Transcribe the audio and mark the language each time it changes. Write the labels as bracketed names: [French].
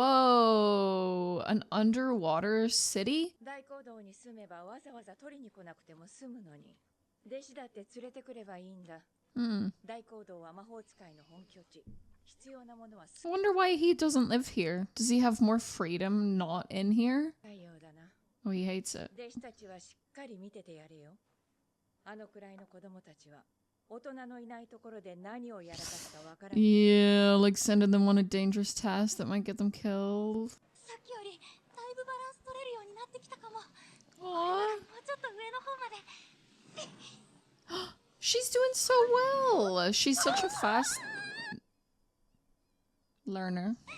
[English] Whoa, an underwater city? [Japanese] 大講堂に住めばわざわざ取りに来なくても済むのに。弟子だって連れてくればいいんだ。大講堂は魔法使いの本拠地。必要なものは [English] I wonder why he doesn't live here. Does he have more freedom not in here? [Japanese] ないようだな。 [English] Oh, he hates it. [Japanese] 弟子たちはしっかり見ててやれよ。あのくらいの子供たちは大人のいないところで何をやらかすかわからない。 [English] Yeah, like sending them on a dangerous task that might get them killed. [Japanese] さっきよりだいぶバランス取れるようになってきたかも。 [English] Aww. [Japanese] もうちょっと上の方まで。 [English] She's doing so well. She's such a fast learner.